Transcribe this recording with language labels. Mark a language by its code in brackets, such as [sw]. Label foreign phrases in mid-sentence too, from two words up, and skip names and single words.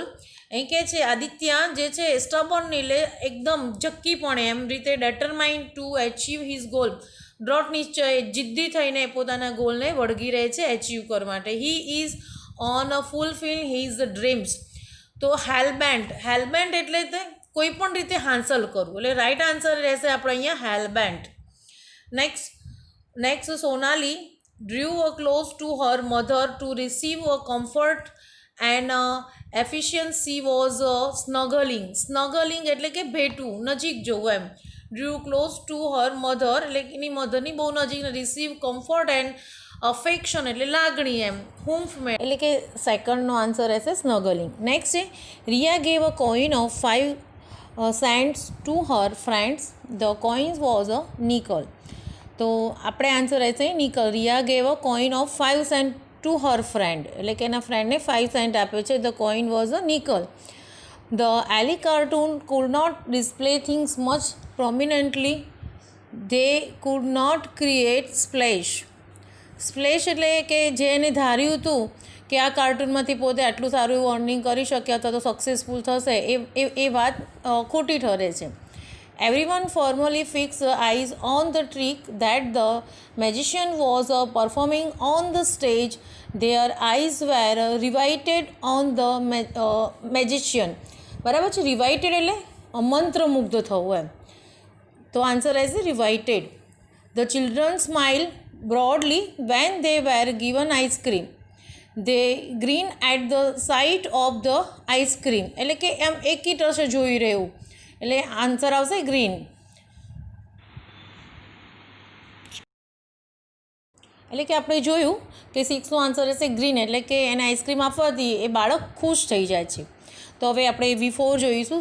[gu] અહીં કહે છે આદિત્ય જે છે સ્ટબર્ન એટલે એકદમ જક્કીપણે એમ રીતે [en] determined to achieve his goal, [gu] દ્રઢ નિશ્ચય જિદ્દી થઈને પોતાના ગોલને વળગી રહે છે એચીવ કરવા માટે. [en] He is on fulfil his dreams. [gu] તો હેલબેન્ટ. હેલબેન્ટ એટલે કોઈ પણ રીતે હાંસલ કરવું, એટલે [en] right answer [gu] રહેશે આપણે અહીંયા હેલબેન્ટ. [en] નેક્સ્ટ સોનાલી drew close to her mother to receive a comfort and efficiency was snuggling. [gu] Snuggling એટલે કે ભેટવું, નજીક જવું એમ. [en] drew close to her mother [gu] એટલે એની મધરની બહુ નજીક. [en] receive comfort and affection [gu] એટલે લાગણી એમ. હુમ્ફ મેં એટલે કે સેકન્ડનો આન્સર રહેશે સ્નગલિંગ. [en] નેક્સ્ટ છે Riya gave a coin of 5 cents to her friends. the coin was a nickel. [gu] તો આપણે આન્સર રહેશે નિકલ. [en] Riya gave a coin of 5 cents to her friend [gu] એટલે કે એના ફ્રેન્ડને 5 cents આપ્યો છે. [en] The coin was a nickel. The early cartoon could not display things much prominently. They could not create splash. [gu] સ્પ્લેશ એટલે કે જેને ધાર્યું હતું કે આ કાર્ટૂનમાંથી પોતે આટલું સારું એવું અર્નિંગ કરી શકે અથવા તો સક્સેસફુલ થશે એ વાત ખોટી ઠરે છે. [en] Everyone formally fixed eyes on the trick that the magician was performing on the stage. Their eyes were riveted on the magician. [gu] બરાબર છે. રિવાઇટેડ એટલે મંત્રમુગ્ધ થવું એમ. તો આન્સર રહેશે રિવાઇટેડ. [en] The children smiled broadly when they were given ice cream. They grinned at the sight of the ice cream. [gu] એટલે કે એમ એકી ટસે જોઈ રહ્યું, એટલે આન્સર આવશે ગ્રીન. એટલે કે આપણે જોયું કે 6નો આન્સર રહેશે ગ્રીન, એટલે કે એને આઈસ્ક્રીમ આપવાથી એ બાળક ખુશ થઈ જાય છે. તો હવે આપણે V4 જોઈશું.